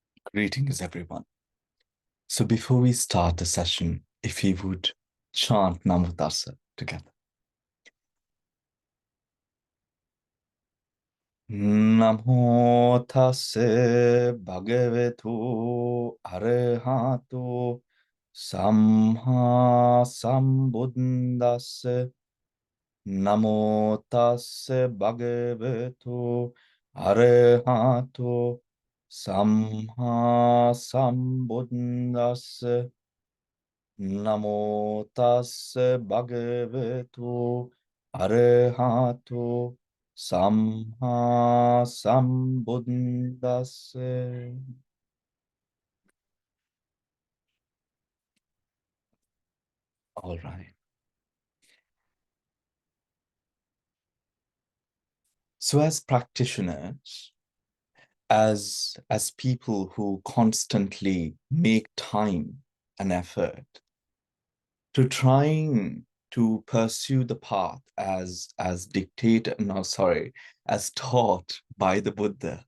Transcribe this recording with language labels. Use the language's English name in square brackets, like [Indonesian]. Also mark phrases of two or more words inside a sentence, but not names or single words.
[English] Greetings, everyone. So before we start the session, if we would chant [Pali] Namo Tassa [English] together. [Pali] Namo Tassa Bhagavato Arahato Samma Sambuddhassa. Namo Tassa Bhagavato Arahato Samma Sambuddhassa. Namo tassa bhagavato arahato samma sambuddhassa. [English] All right. So as practitioners, as people who constantly make time and effort to trying to pursue the path as dictated, no, sorry, as taught by the Buddha.